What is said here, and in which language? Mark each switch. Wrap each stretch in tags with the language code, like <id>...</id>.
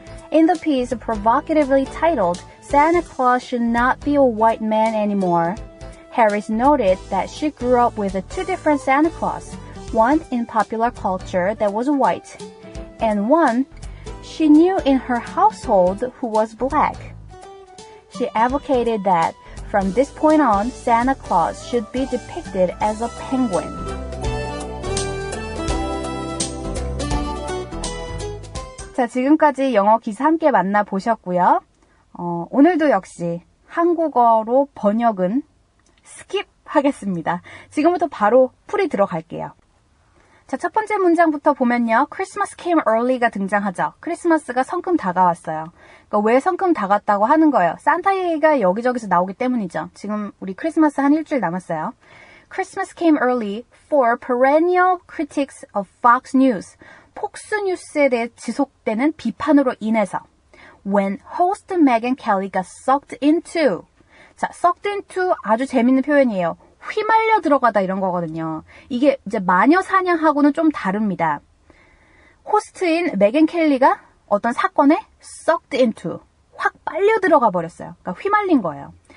<en>In the piece provocatively titled, Santa Claus should not be a white man anymore, Harris noted that she grew up with two different Santa Claus, one in popular culture that was white, and one she knew in her household who was black. She advocated that from this point on, Santa Claus should be depicted as a penguin.</en> <ko>자, 지금까지 영어 기사 함께 만나보셨고요. 오늘도 역시 한국어로 번역은 스킵하겠습니다. 지금부터 바로 풀이 들어갈게요. 자, 첫 번째 문장부터 보면요.</ko> <en>Christmas came early가</en> <ko>등장하죠. 크리스마스가 성큼 다가왔어요. 그러니까 왜 성큼 다가왔다고 하는 거예요? 산타 얘기가 여기저기서 나오기 때문이죠. 지금 우리 크리스마스 한 일주일 남았어요.</ko> <en>Christmas came early for perennial critics of Fox News.</en> <ko>폭스뉴스에 대해 지속되는 비판으로 인해서</ko> <en>when host Megyn Kelly got sucked into.</en> <ko>자, sucked into 아주 재밌는 표현이에요. 휘말려 들어가다 이런 거거든요. 이게 이제 마녀 사냥하고는 좀 다릅니다. 호스트인 메겐 켈리가 어떤 사건에 sucked into, 확 빨려 들어가 버렸어요. 그러니까 휘말린 거예요.</ko>